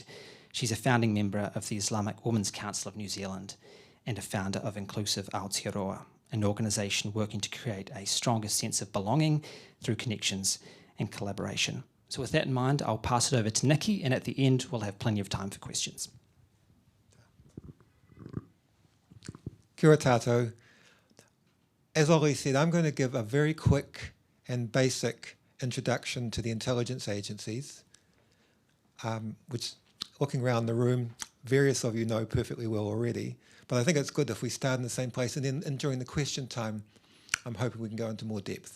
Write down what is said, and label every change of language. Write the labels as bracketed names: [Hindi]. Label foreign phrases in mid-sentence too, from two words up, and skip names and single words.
[English] She's a founding member of the Islamic Women's Council of New Zealand and a founder of Inclusive Aotearoa, an organisation working to create a stronger sense of belonging through connections and collaboration. So with that in mind, I'll pass it over to Nicky, and at the end we'll have plenty of time for questions. [Māori] Kia ora tātou. [English] As Ollie said, I'm going to give a very quick and basic introduction to the intelligence agencies, which, looking around the room, various of you know perfectly well already, but I think it's good if we start in the same place, and then during the question time, I'm hoping we can go into more depth.